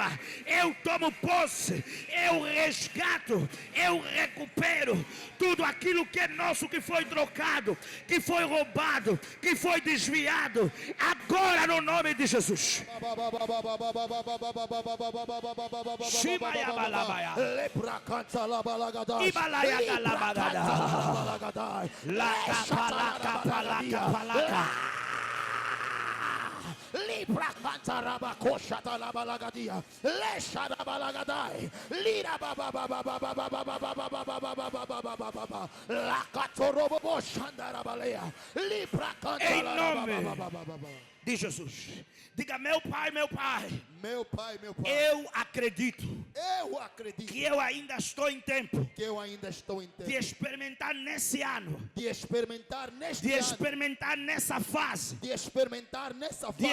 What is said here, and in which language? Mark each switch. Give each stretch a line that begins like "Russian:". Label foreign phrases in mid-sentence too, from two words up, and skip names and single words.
Portuguese: Eu tomo posse, eu resgato, eu recupero tudo aquilo que é nosso, que foi trocado, que foi roubado, que foi desviado, agora no nome de Jesus. Libra cantaraba kosha talabalagadia. Lesha balagaday. Lira baba baba baba baba baba. La catorobo shandarabalea. Libra cantaraba. De Jesus. Diga: meu pai, meu pai. Meu pai, meu pai. Eu acredito. Eu acredito. Que eu ainda estou em tempo. Que eu ainda estou em tempo. De experimentar nesse ano. De experimentar neste ano. De experimentar nessa fase. De experimentar nessa fase.